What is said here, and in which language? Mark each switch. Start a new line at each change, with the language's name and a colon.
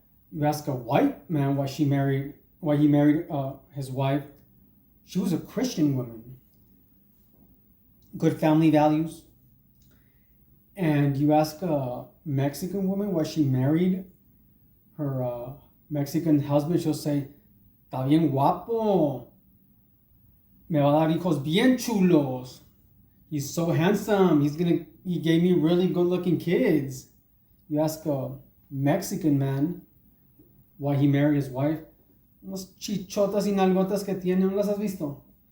English: You ask a white man why he married his wife, she was a Christian woman. Good family values. And you ask a Mexican woman why she married her Mexican husband, she'll say,
Spanish: está bien guapo. Me va a dar hijos bien chulos.
English: He's so handsome. He gave me really good looking kids. You ask a Mexican man why he married his wife.
Spanish: Unas chichotas y nalgotas que tiene, ¿no las has visto?